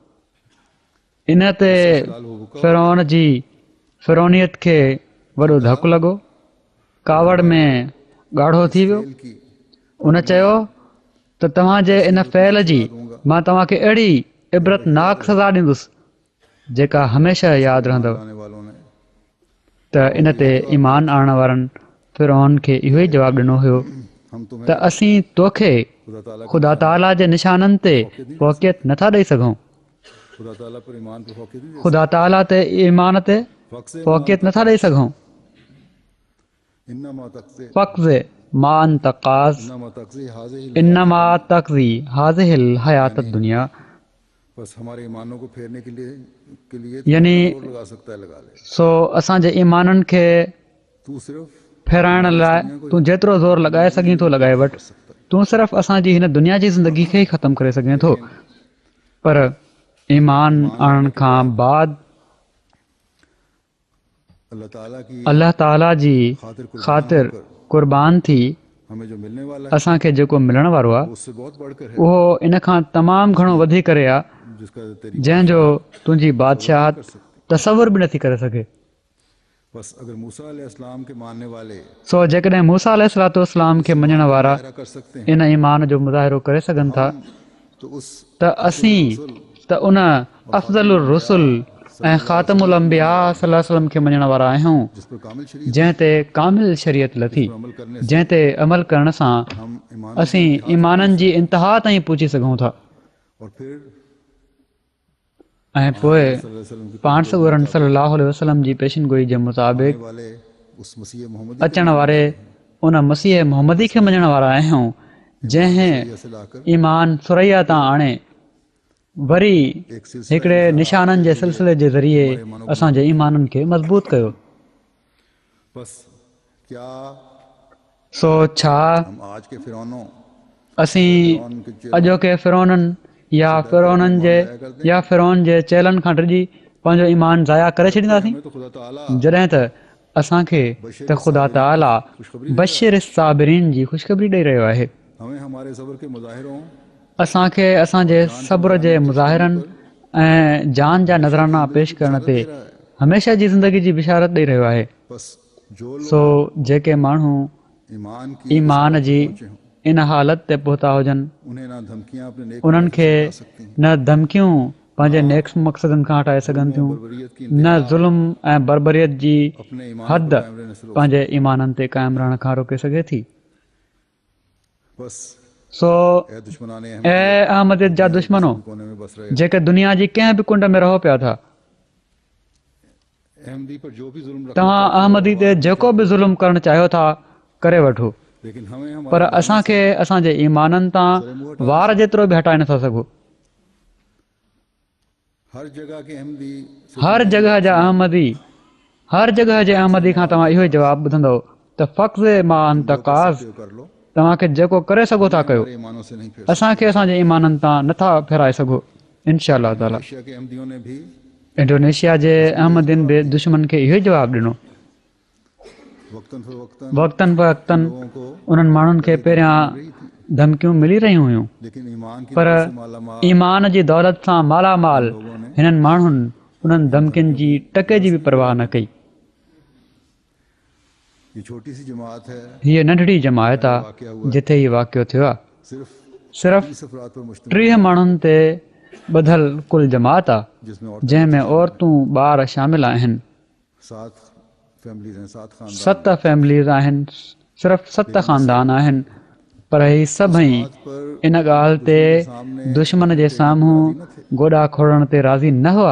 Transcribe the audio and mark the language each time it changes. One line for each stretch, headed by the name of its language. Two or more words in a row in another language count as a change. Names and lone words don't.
Sindhi: इन ते फ़िरौन जी फ़िरौनियत खे वॾो धकु लॻो, कावड़ में ॻाढ़ो थी वियो। उन चयो त तव्हांजे इन फ़ैल जी मां तव्हांखे अहिड़ी इबरतनाक सज़ा ॾींदुसि जेका हमेशह यादि रहंदव।
Hindi: लाने वालों ने
Sindhi: त इन ते ईमान आणण वारनि फ़िरौन खे इहो ई जवाबु ॾिनो हुयो
Hindi: हम तुम्हें
Sindhi: त असीं तोखे
Hindi: खुदा ताला
Sindhi: ख़ुदा ताला जे निशाननि ते फ़ौक़ियत नथा ॾेई सघूं।
Hindi: खुदा ताला पर ईमान पे फौकियत नहीं दे
Sindhi: ख़ुदा ताला ते ईमान ते
Hindi: सकते।
Sindhi: फ़ौक़ियत नथा ॾेई सघूं।
Arabic: إنما تقضي फ़क़्ज़े मान तक़ाज़ إنما تقضي هذه إنما تقضي هذه الحياة الدنيا.
Hindi: बस हमारे ईमानों को फेरने के लिए यानी जोर लगा सकता है, लगा ले।
Sindhi: सो असांजे ईमाननि खे
Hindi: तू सिर्फ
Sindhi: फेराइण लाइ तूं जेतिरो ज़ोर लॻाए सघीं थो लॻाए वठि। तूं सिर्फ़ु असांजी हिन दुनिया जी ज़िंदगी खे ई ख़तमु करे सघें थो, पर ईमान आणण खां बाद अल्लाह ताला जी ख़ातिर क़ुर्बान थी
Hindi: हमें जो मिलने वाला है
Sindhi: असांखे जेको मिलण वारो आहे
Hindi: उससे बहुत बढ़कर है,
Sindhi: उहो इन खां तमामु घणो वधीक करे आहे
Hindi: जिसका तेरी
Sindhi: जंहिंजो तुंहिंजी बादशाहत तसवुर बि नथी करे सघे।
Hindi: बस अगर मूसा अलैहिस्सलाम के मानने वाले
Sindhi: सो जेकॾहिं मूसा अलैहिस्सलाम खे मञण वारा
Hindi: ज़ाहिरा कर सकते हैं
Sindhi: इन ईमान जो मुज़ाहिरो करे सघनि था
Hindi: तो उस
Sindhi: त असीं त उन
Arabic: أفضل الرسل
Sindhi: ऐं
Arabic: خاتم الأنبياء صلى الله عليه وسلم
Sindhi: खे मञण वारा आहियूं
Hindi: जिस पर कामिल शरीयत
Sindhi: जंहिं ते कामिल शरीयत लथी,
Hindi: पर अमल करने
Sindhi: जंहिं ते अमल करण सां
Hindi: हम ईमान
Sindhi: असीं ईमाननि जी इंतिहा ताईं पहुची सघूं था।
Hindi: और फिर
Sindhi: ऐं पोइ
Arabic: صلى الله عليه وسلم
Hindi: की
Sindhi: पाण सॻोरनि
Arabic: صلى الله عليه وسلم
Sindhi: जी पेशिनगोई जे मुताबिक़
Hindi: वाले उस मसीह मोहम्मद
Sindhi: अचण वारे उन मसीह मुहम्मदी खे मञण वारा आहियूं जंहिं
Hindi: से लाकर
Sindhi: ईमान सुरैया तां आणे वरी
Hindi: एक सिलसिला
Sindhi: हिकिड़े निशाननि जे सिलसिले जे ज़रिए असांजे ईमाननि खे मज़बूत कयो।
Hindi: बस क्या
Sindhi: सो छा
Hindi: हम आज के फिरौनों
Sindhi: असीं अॼोके फिरौननि या फिरौन जे चेलनि खां डिॼी पंहिंजो ईमान ज़ाया करे छॾींदासीं,
Hindi: हमें तो खुदा ताला
Sindhi: जॾहिं त असांखे त ख़ुदा ताला
Arabic: بشر الصابرين
Sindhi: जी ख़ुशख़बरी ॾेई रहियो आहे।
Hindi: हमें हमारे सब्र के मुज़ाहिरों
Sindhi: असांखे असांजे सब्र जे मुज़ाहिरनि ऐं जान जा नज़राना पेश करण ते हमेशह जी ज़िंदगी जी बिशारत ॾेई रहियो आहे।
Hindi: बस जो
Sindhi: सो जेके माण्हू
Hindi: ईमान की
Sindhi: ईमान जी इन हालत ते पहुता हुजनि
Hindi: उन्हें ना धमकियां अपने नेक
Sindhi: उन्हनि खे न धमकियूं पंहिंजे नेक मक़सदनि खां हटाए सघनि थियूं,
Hindi: बरबरीयत की
Sindhi: न ज़ुल्म ऐं बरबरीयत जी
Hindi: अपने ईमान हद पर कायम रहने से रोक
Sindhi: पंहिंजे ईमाननि ते क़ाइमु रहण खां रोके सघे थी।
Hindi: बस
Sindhi: सो
Hindi: ए दुश्मनाने
Sindhi: ऐं अहमदियत जा दुश्मनो
Hindi: कोने में बस रहे
Sindhi: जेके दुनिया जी कंहिं बि कुंड में रहो पिया था,
Hindi: अहमदी पर जो भी जुल्म रखना
Sindhi: तव्हां अहमदी ते जेको बि ज़ुल्म करणु चाहियो था करे वठो,
Hindi: लेकिन हमें
Sindhi: पर
Hindi: हमारे
Sindhi: असांखे असांजे ईमाननि तां वार जेतिरो बि हटाए नथा सघो।
Hindi: हर जगह के अहमदी
Sindhi: हर जॻह जा अहमदी हर जॻह जे अहमदी खां तव्हां इहो ई जवाबु ॿुधंदव त फ़क़्ज़े मान तक़ाज़
Hindi: जो कर लो
Sindhi: तव्हांखे जेको करे सघो था कयो,
Hindi: हमारे ईमानों से नहीं फिर
Sindhi: असांखे असांजे ईमाननि तां नथा फेराए सघो।
Arabic: إن شاء الله تعالى
Hindi: एशिया के अहमदियों ने भी
Sindhi: इंडोनेशिया जे अहमदियुनि बि दुश्मन खे इहो ई जवाबु ॾिनो।
Hindi: वक्तन फवक्तन
Sindhi: वक़्तनि फ़वक़्तनि
Hindi: लोगों को
Sindhi: उन्हनि माण्हुनि खे पहिरियां धमकियूं मिली रहियूं हुयूं,
Hindi: लेकिन ईमान की
Sindhi: पर
Hindi: दौलत से मालामाल
Sindhi: ईमान जी दौलत सां मालामाल हिननि माण्हुनि उन्हनि धमकियुनि जी टके जी बि परवाह न कई।
Hindi: ये छोटी सी जमात है,
Sindhi: हीअ नंढड़ी जमायत आहे जिथे हीउ वाक़ियो थियो आहे।
Hindi: सिर्फ
Sindhi: सिर्फ़ु
Hindi: 30 अफराद पर मुश्तमिल
Sindhi: 30 माण्हुनि ते ॿधल कुल जमात आहे
Hindi: जिसमें
Sindhi: जंहिंमें औरतूं ॿार शामिल आहिनि।
Hindi: 7 फैमिलीज़ हैं, 7 खानदान
Sindhi: 7 फैमिलीज़ आहिनि, सिर्फ़ु 7 ख़ानदान आहिनि, पर ही सभई इन ॻाल्हि ते दुश्मन जे साम्हूं गोॾा खोड़ण ते राज़ी न हुआ